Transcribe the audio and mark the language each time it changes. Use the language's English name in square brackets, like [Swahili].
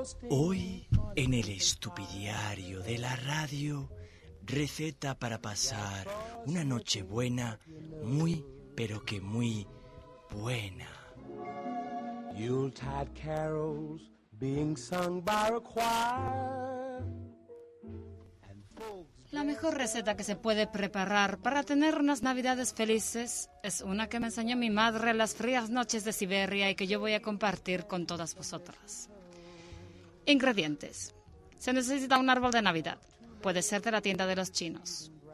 [Spanish] Hoy, en el estupidiario de la radio, receta para pasar una noche buena, muy, pero que muy buena. [English] Yuletide carols being sung by a choir. [Spanish] La mejor receta que se puede preparar para tener unas navidades felices es una que me enseñó mi madre en las frías noches de Siberia y que yo voy a compartir con todas vosotras. Ingredientes. Se necesita un árbol de Navidad. Puede ser de la tienda de los chinos.